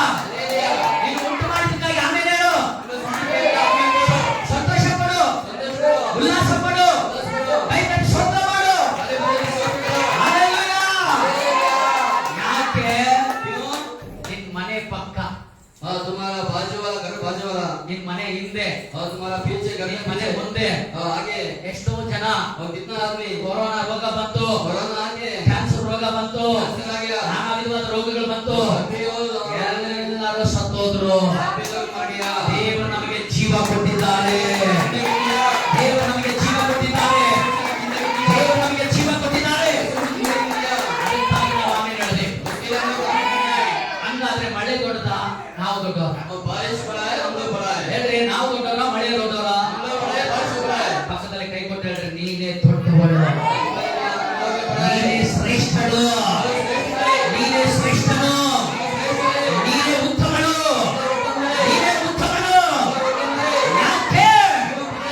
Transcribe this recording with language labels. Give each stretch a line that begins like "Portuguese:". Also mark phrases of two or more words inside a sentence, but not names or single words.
Kannada: ನೀನು ಉಂಟು ಮಾಡಿದ್ದಕ್ಕಾಗಿ ಆಮೇಲೆ ಹೇಳು. ಸಂತೋಷ ಪಡು, ಉಲ್ಲಾಸ ಪಡು, ಕೈತಟ್ಟಿ ಸ್ತೋತ್ರ ಮಾಡು. ಹಲ್ಲೆಲೂಯಾ. ಯಾಕೆ? ನಿನ್ ಮನೆ ಪಕ್ಕ,
Hindi: तुम्हारा बाजू वाला घर, बाजू वाला
Kannada: ನಿನ್ ಮನೆ ಹಿಂದೆ,
Hindi: और तुम्हारा पीछे घर,
Kannada: ನಿನ್ ಮನೆ ಮುಂದೆ
Hindi: आगे
Kannada: ಎಷ್ಟೋ ಜನ
Hindi: और कितना आदमी
Kannada: ಕೊರೋನಾ ರೋಗ ಬಂತು,
Hindi: कोरोना आगे
Kannada: ಕ್ಯಾನ್ಸರ್ ರೋಗ ಬಂತು,
Hindi: कैंसर आ गया,
Kannada: ನಾನಾ ವಿಧವಾದ ರೋಗಗಳು ಬಂತು,
Hindi: अभी
Kannada: ಎಲ್ಲರೂ ಸತ್ತೋದ್ರು.
Hindi: मर गया।
Kannada: ದೇವರು ನಮಗೆ ಜೀವ ಕೊಟ್ಟಿದ್ದಾರೆ. ದೇವರು ನಮಗೆ ಜೀವ ಕೊಟ್ಟಿದ್ದಾರೆ. ದೇವರು ನಮಗೆ ಜೀವ ಕೊಟ್ಟಿದ್ದಾರೆ. ಅದಕ್ಕಾಗಿ ನಾವು ಆಮೇಲೆ ಹೇಳಿದೆ. ಹಂಗಾದ್ರೆ ಮಳೆ ದೊಡ್ಡದ, ನಾವು ದೊಡ್ಡವರ?
Hindi: और बारिश बड़ा है, हम लोग बड़ा है।
Kannada: ಹೇಳ್ರಿ, ನಾವು ದೊಡ್ಡವರ, ಮಳೆ ದೊಡ್ಡವರ?
Hindi: हम लोग बड़ा है, बारिश बड़ा है।
Kannada: ಪಕ್ಕದಲ್ಲಿ ಕೈ ಕೊಟ್ಟು ಹೇಳ್ರಿ, ನೀನೇ ದೊಡ್ಡವಳು, ನೀನೇ ಶ್ರೇಷ್ಠಳು, ನೀನೇ ಶ್ರೇಷ್ಠನು, ನೀನೇ ಉತ್ತಮಳು, ನೀನೇ ಉತ್ತಮಳು. ಯಾಕೆ?